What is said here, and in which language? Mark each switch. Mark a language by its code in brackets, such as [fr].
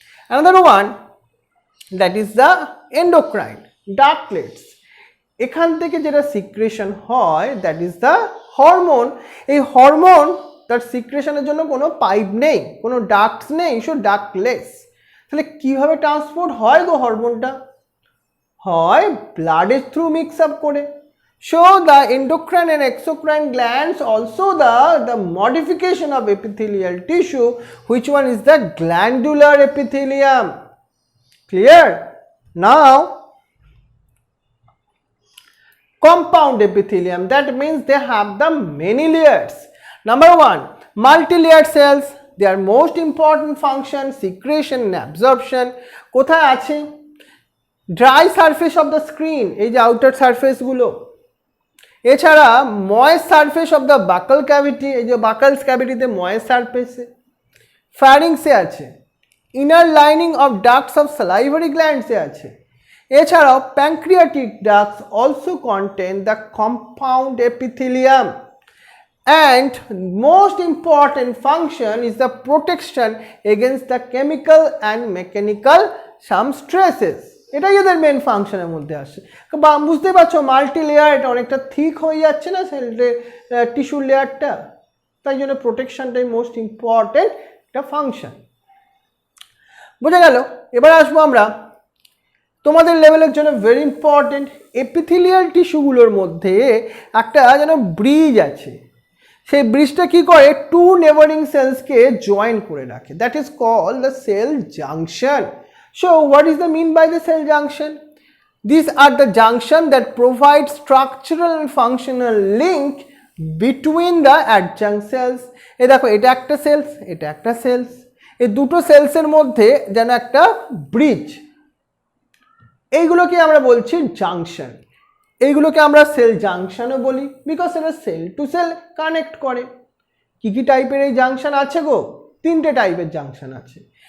[en] Another one, that is the endocrine ductlets. [bn] এখান থেকে যেটা সিক্রেশন হয় দ্যাট ইজ দ্য হরমোন। এই হরমোন তার সিক্রেশনের জন্য কোনো পাইপ নেই, কোনো ডাক্টস নেই, সো ডাকলেস। তাহলে কীভাবে ট্রান্সপোর্ট হয় গো হরমোনটা? হয় ব্লাডের থ্রু মিক্স আপ করে। [en] So the endocrine and exocrine glands also the modification of epithelial tissue, which one is the glandular epithelium. Clear? Now compound epithelium, that means they have the many layers. Number 1, multi-layered cells, their most important function secretion and absorption কোথায় আছে? Dry surface of the screen, এই যে outer surface গুলো। এছাড়া moist surface of the buccal cavity, এই যে buccals ক্যাভিটিতে moist সারফেসে। ফ্যারিংসে আছে, inner lining of ducts of salivary গ্ল্যান্ডসে আছে। এছাড়াও pancreatic ducts also contain the compound epithelium. And most important function is the protection against the chemical and mechanical some stresses. [bn] এটাই এদের main ফাংশনের মধ্যে আসে। বুঝতে পারছো মাল্টি লেয়ার, এটা অনেকটা থিক হয়ে যাচ্ছে না টিস্যুর লেয়ারটা, তাই জন্য প্রোটেকশনটাই মোস্ট ইম্পর্টেন্ট একটা ফাংশন। বোঝা গেল? এবার আসবো আমরা তোমাদের লেভেলের জন্য ভেরি ইম্পর্টেন্ট, এপিথেলিয়াল টিস্যুগুলোর মধ্যে একটা যেন ব্রিজ আছে। সেই ব্রিজটা কি করে? টু নেবারিং সেলসকে জয়েন করে রাখে, that is called the sell junction. [en] So what is the mean by the cell junction? These are the junction that provide structural and functional link between the adjunct cells. [bn] এই দেখো এটা একটা sales, এটা একটা sales, এই দুটো সেলসের মধ্যে যেন একটা ব্রিজ, এইগুলোকে আমরা বলছি জাংশন। এইগুলোকে আমরা সেল জাংশনও বলি, বিকজ এটা সেল টু সেল কানেক্ট করে। কি কি টাইপের এই জাংশন আছে গো? 3টে টাইপের জাংশন আছে।